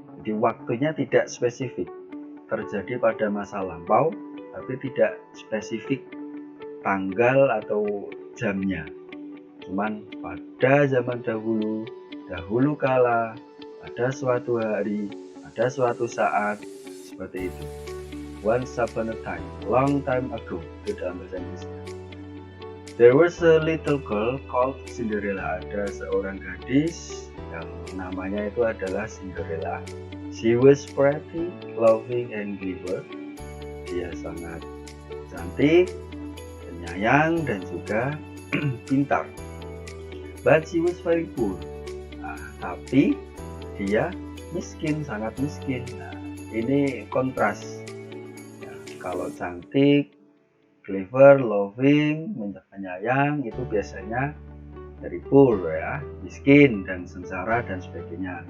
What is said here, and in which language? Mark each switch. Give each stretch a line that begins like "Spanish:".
Indonesian: Jadi waktunya tidak spesifik. Terjadi pada masa lampau, tapi tidak spesifik tanggal atau jamnya. Cuman pada zaman dahulu, dahulu kala, pada suatu hari, pada suatu saat, seperti itu.
English: Once upon a time, long time ago,
Indonesian: itu dalam bahasa Inggrisnya.
English: There was a little girl called Cinderella.
Indonesian: Ada seorang gadis yang namanya itu adalah Cinderella.
English: She was pretty, loving, and clever.
Indonesian: Dia sangat cantik, penyayang, dan juga pintar.
English: But she was very poor.
Indonesian: Nah, tapi dia miskin, sangat miskin. Nah, ini kontras. Nah, kalau cantik, clever, loving, penyayang itu biasanya dari poor ya, miskin dan sengsara dan sebagainya.